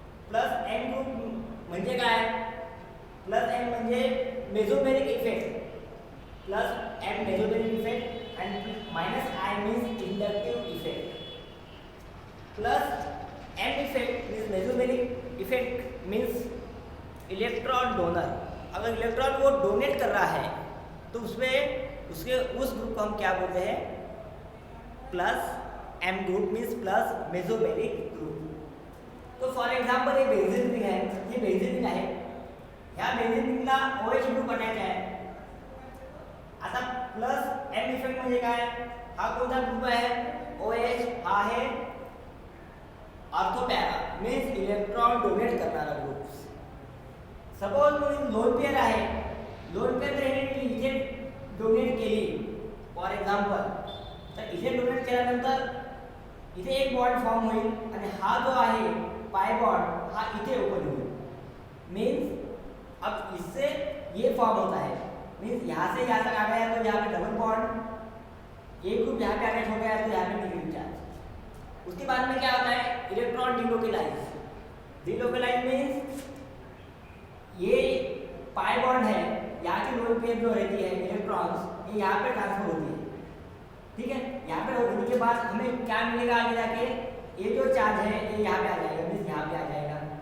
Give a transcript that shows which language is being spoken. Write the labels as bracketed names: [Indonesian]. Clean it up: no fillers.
[Marathi] Plus N group म्हणजे काय, plus N म्हणजे mesomeric effect, plus M mesomeric effect end minus I means inductive effect, plus M effect means mesomeric effect means electron donor. [Hindi] अगर electron वो donate कर रहा है तो उसमें उस ग्रुप को हम क्या बोलते हैं, plus M group means plus mesomeric group. तो फॉर एक्झाम्पल ये बेंझीन रिंग है, [Marathi] ये बेंझीन रिंग आहे, ह्या बेंझीन रिंगला OH ग्रुप बनायचा आहे। आता प्लस M इफेक्ट म्हणजे काय, हा कोणता ग्रुप आहे, OH हा आहे ऑर्थो पैरा मीन्स इलेक्ट्रॉन डोनेट करणारा ग्रुप। सपोज लोन पेअर आहे, लोन पेअर इथे डोनेट केली फॉर एक्झाम्पल, तर इथे डोनेट केल्यानंतर इथे एक बॉन्ड फॉर्म होईल आणि हा जो आहे पाय बॉन्ड हा इथे ओपन होईल, [Hindi] मीन्स अब इससे ये फॉर्म होता है, मीन्स यहाँ से यहाँ तक आ गया तो यहाँ पे डबल बॉन्ड, एक ग्रुप यहाँ पे अटैच हो गया तो यहाँ पे नेगेटिव चार्ज। उसके बाद में क्या होता है, इलेक्ट्रॉन डीलोकलाइज मीन्स ये पाई बॉन्ड है, यहाँ की लोन पेयर जो रहती है इलेक्ट्रॉन्स, ये यहाँ पे ट्रांसफर होती है, ठीक है। यहाँ पे होने के बाद हमें क्या मिलेगा आगे जाके, ये जो चार्ज है ये यहाँ पे आ जाएगा, मीन्स यहाँ पे आ जाएगा।